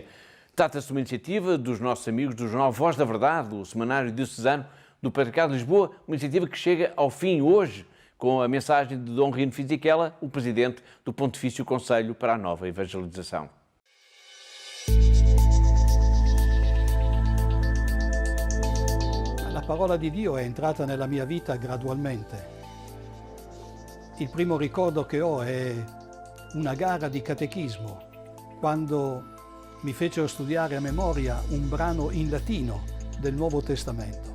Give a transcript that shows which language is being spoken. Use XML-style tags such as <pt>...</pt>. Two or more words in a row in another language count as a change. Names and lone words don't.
<pt>Trata-se de uma iniciativa dos nossos amigos do jornal Voz da Verdade, o semanário diocesano do Patriarcado de Lisboa, uma iniciativa que chega ao fim hoje, com a mensagem de Dom Rino Fisichella, o presidente do Pontifício Conselho para a Nova Evangelização.</pt> <it>La parola di Dio è entrata nella mia vita gradualmente. Il primo ricordo che ho è una gara di catechismo, quando mi fecero studiare a memoria un brano in latino del Nuovo Testamento.</it>